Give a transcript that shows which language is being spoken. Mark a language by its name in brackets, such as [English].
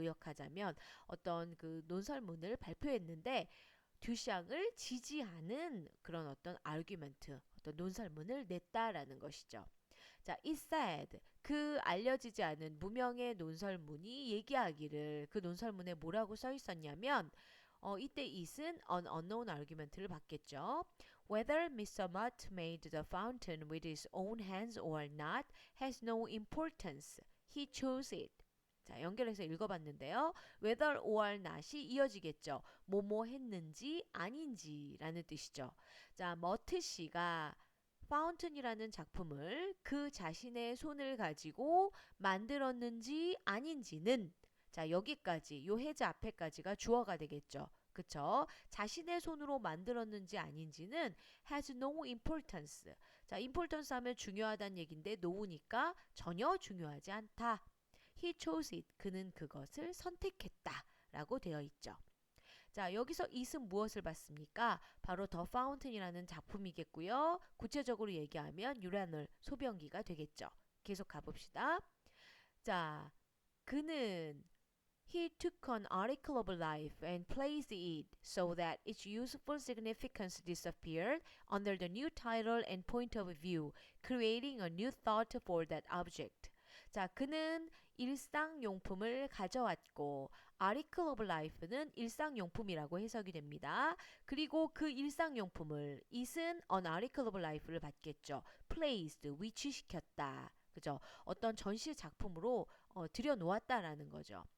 [Korean] 의역하자면 어떤 그 논설문을 발표했는데 듀샹을 지지하는 그런 어떤 아규먼트, 어떤 논설문을 냈다라는 것이죠. 자, [English] it said [Korean] 그 알려지지 않은 무명의 논설문이 얘기하기를 그 논설문에 뭐라고 써 있었냐면 이때 it은 [English] an unknown argument [Korean] 를 받겠죠. [English] Whether Mr. Mutt made the fountain with his own hands or not has no importance. He chose it. [Korean] 자, 연결해서 읽어봤는데요. [English] whether or not [Korean] 이 이어지겠죠. 뭐뭐 했는지 아닌지라는 뜻이죠. 자, 머트 씨가 파운튼이라는 작품을 그 자신의 손을 가지고 만들었는지 아닌지는 자, 여기까지 요 해제 앞에까지가 주어가 되겠죠. 그쵸? 자신의 손으로 만들었는지 아닌지는 [English] has no importance. [Korean] 자, importance 하면 중요하다는 얘긴데 no니까 전혀 중요하지 않다. [English] He chose it. [Korean] 그는 그것을 선택했다. 라고 되어 있죠. 자, 여기서 it은 무엇을 받습니까? 바로 The Fountain이라는 작품이겠고요. 구체적으로 얘기하면 유라놀 소변기가 되겠죠. 계속 가봅시다. 자, 그는 [English] He took an article of life and placed it so that its useful significance disappeared under the new title and point of view, creating a new thought for that object. [Korean] 자, 그는 일상용품을 가져왔고 [English] article of life [Korean] 는 일상용품이라고 해석이 됩니다. 그리고 그 일상용품을 it은 [English] an article of life [Korean] 를 받겠죠. placed, 위치시켰다. 그죠? 어떤 전시 작품으로 들여놓았다라는 거죠.